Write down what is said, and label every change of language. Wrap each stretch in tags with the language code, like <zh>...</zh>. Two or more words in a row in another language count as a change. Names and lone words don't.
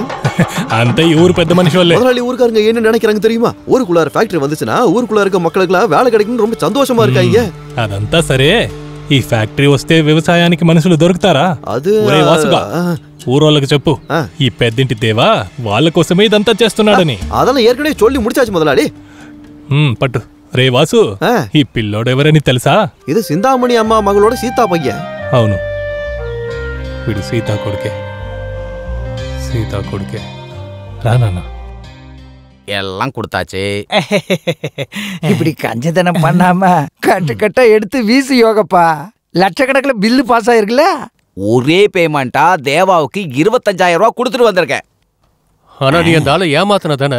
<ta>அந்த ஊர் பெத்த மனுஷன் முதலாளி ஊருக்காரங்க என்ன நினைக்கிறாங்க தெரியுமா? ஊருக்குள்ளார ஃபேக்டரி வந்துச்சுன்னா ஊருக்குள்ள இருக்க மக்களுக்கு வேலை கிடைக்கும்னு ரொம்ப சந்தோஷமா இருக்காங்க.</ta> <te>అదంతా సరే, ఈ ఫ్యాక్టరీ వస్తే వ్యవసాయానికి మనుషులు దొరుకుతారా? అది ఒరే వాసుగా, ఊరోళ్ళకి చెప్పు, ఈ పెద్దింటి దేవా వాళ్ళ కోసమే ఇదంతా చేస్తున్నాడని.</te> <ta>அதெல்லாம் ஏற்கனவே சொல்லி முடிச்சாச்சு முதலாளி.</ta> <te>పట్టు. రే వాసు, ఈ పిల్లోడు ఎవరని తెలుసా? ఇది సింతామణి అమ్మ మగలోడ సీతా పయ్య. అవును, వీడు సీతా కొడుకే. సీతా కొడుకే. రానా</te> <ta>எல்லாம் கொடுத்தாச்சு. இப்படி கஞ்சதனம் பண்ணாம கட்டு கட்டா எடுத்து வீசு யோகப்பா. லட்சக்கணக்கில் பில்லு பாஸ் ஆயிருக்குல்ல. ஒரே பேமெண்டா தேவாவுக்கு 25,000 ரூபாய் கொடுத்துட்டு வந்திருக்கேன். ஆனா நீ அந்த ஆளை ஏமாத்தின தானே?</ta>